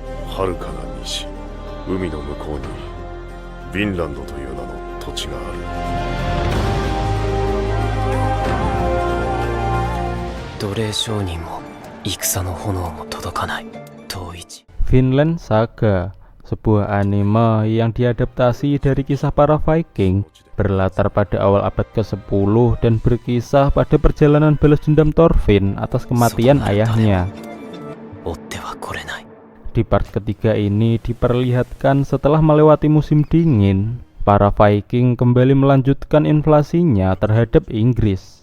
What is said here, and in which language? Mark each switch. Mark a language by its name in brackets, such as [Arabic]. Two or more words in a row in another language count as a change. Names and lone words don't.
[Japanese] 遥かな西、海の向こうにヴィンランドという名の土地がある。奴隷商人も戦の炎も届かない遠い地。 [Indonesian] Vinland Saga, sebuah anime yang diadaptasi dari kisah para Viking, berlatar pada awal abad ke-10 dan berkisah pada perjalanan balas dendam Thorfinn atas kematian ayahnya. Di part ketiga ini diperlihatkan setelah melewati musim dingin, para Viking kembali melanjutkan invasinya terhadap Inggris.